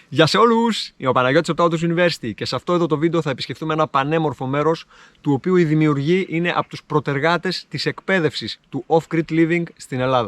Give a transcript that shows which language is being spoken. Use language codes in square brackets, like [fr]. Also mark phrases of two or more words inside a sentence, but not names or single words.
[el] Γεια σε όλους! Είμαι ο Παναγιώτης από το Autos University και σε αυτό εδώ το βίντεο θα επισκεφτούμε ένα πανέμορφο μέρος του οποίου η δημιουργή είναι από τους προτεργάτες της εκπαίδευσης του [en] off-grid living [el] στην Ελλάδα.